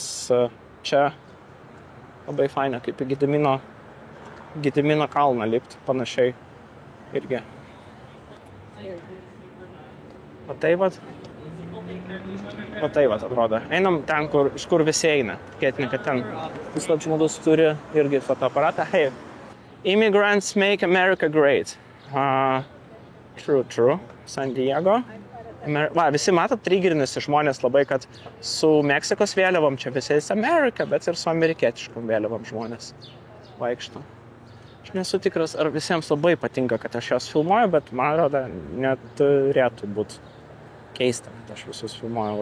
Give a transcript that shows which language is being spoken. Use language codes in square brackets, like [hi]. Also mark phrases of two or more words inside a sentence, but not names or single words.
[lt] Čia labai faina, kaip į Gedimino kalną lipti, panašiai irgi. O tai vat atrodo. Einam ten, iš kur visi eina. Tikėtina, kad ten viskas žmogus turi irgi fotoaparatą. [en] Hey, immigrants make America great. True. San Diego. [lt] Visi matot, trigerinis žmonės labai, kad su Meksikos vėliavom čia visais Amerika, bet ir su amerikietiškom vėliavom žmonės vaikšto. Aš nesu tikras, ar visiems labai patinka, kad aš jos filmuoju, bet man atrodo, neturėtų būti keista, kad aš visus filmuoju.